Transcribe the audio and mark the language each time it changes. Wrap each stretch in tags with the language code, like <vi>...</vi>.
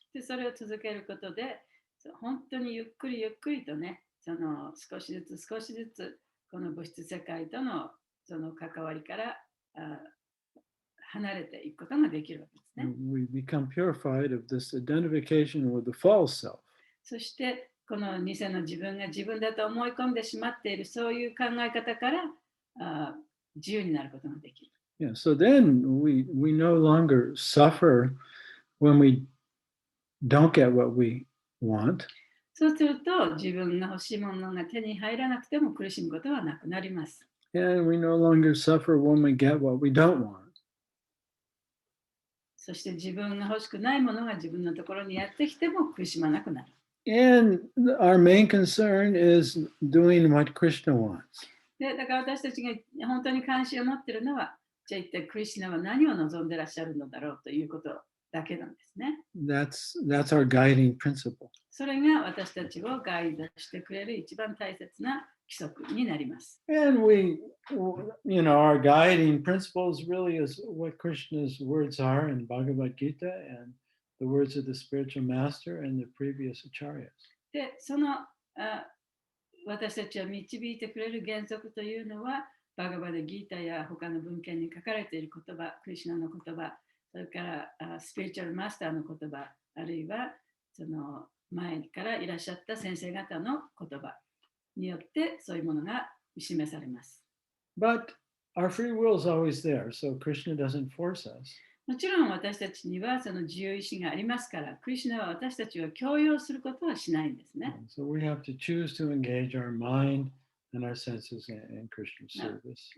<ja>で、それを続けることで、本当にゆっくりゆっくりとね、少しずつ少しずつ、この物質世界とのその関わりから離れていくことができるわけですね。</ja> <en>We become purified of this identification with the false self.</en> <ja>そして、この偽の自分が自分だと思い込んでしまっているそういう考え方から自由になることができる。</ja> <en>Yeah, so then we no longer suffer when we don't get what we want.</en> <ja>そうすると、自分が欲しいものが手に入らなくても苦しむことはなくなります。</ja> <en>And we no longer suffer when we get what we don't want.</en> <ja>そして自分が欲しくないものが自分のところにやってきても苦しまなくなる。</ja> <en>And our main concern is doing what Krishna wants.</en> <ja>で、だから私たちが本当に関心を持っているのは、じゃあ一体クリシュナは何を望んでらっしゃるのだろうということだけなんですね。</ja> <en>That's our guiding principle.</en> <ja>それが私たちをガイドしてくれる一番大切な規則になります。</ja> <en>And our guiding principles really is what Krishna's words are in Bhagavad Gita and the words of the spiritual master and the previous acharyas.</en> <ja>で、私たちを導いてくれる原則というのは、バガバダギータや他の文献に書かれている言葉、クリシュナの言葉、それからスピリチュアルマスターの言葉、あるいはその前からいらっしゃった先生方の言葉によってそういうものが示されます。</ja> <en>But our free will is always there, so Krishna doesn't force us.</en> <ja>もちろん私たちにはその自由意志がありますから、クリシュナは私たちを強要することはしないんですね。</ja> <en>So we have to choose to engage our mind and our senses in Krishna's service.</en>